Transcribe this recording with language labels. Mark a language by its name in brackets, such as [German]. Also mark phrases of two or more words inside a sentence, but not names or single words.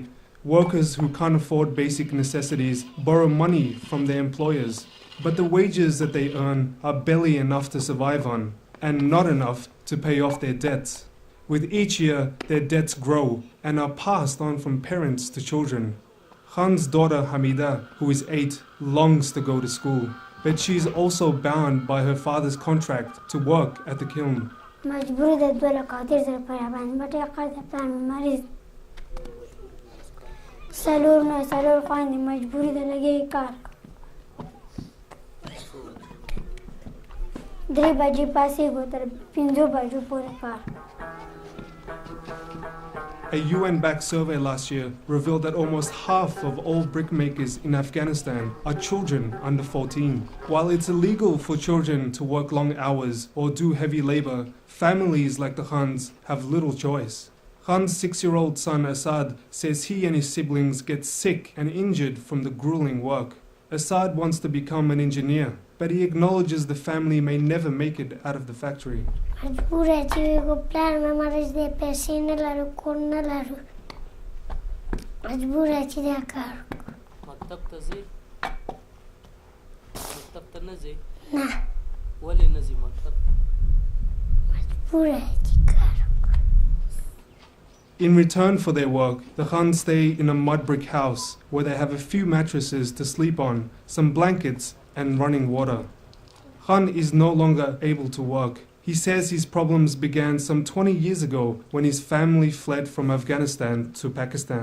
[English] Workers who can't afford basic necessities borrow money from their employers, but the wages that they earn are barely enough to survive on, and not enough to pay off their debts. With each year, their debts grow and are passed on from parents to children. Khan's daughter Hamida, who is 8, longs to go to school, but she is also bound by her father's contract to work at the kiln. [Pashto] مجبوری ده 2,80,000 روپۍ باندې بټۍ قرض پلان مې مریض څلور خویندې مجبوري ده لګي کار 3 بجې پاسېږو تر 5 بجو پورې کار. [English] A UN-backed survey last year revealed that almost half of all brickmakers in Afghanistan are children under 14. While it's illegal for children to work long hours or do heavy labor, families like the Khans have little choice. Khan's 6-year-old son Asad says he and his siblings get sick and injured from the grueling work. Asad wants to become an engineer, but he acknowledges the family may never make it out of the factory. [Pashto] مجبوره چې یو پلان مې مریض دی پیسې نه لرو کور نه لرو مجبوره چې دا کار وکړو. مکتب ته ځې؟ مکتب ته نه ځې؟ نه. ولې نه ځې مکتب ته؟ مجبوره چې کار وکړو. [English] In return for their work, the Khans stay in a mud brick house where they have a few mattresses to sleep on, some blankets and running water. Khan is no longer able to work. He says his problems began some 20 years ago when his family fled from Afghanistan to Pakistan.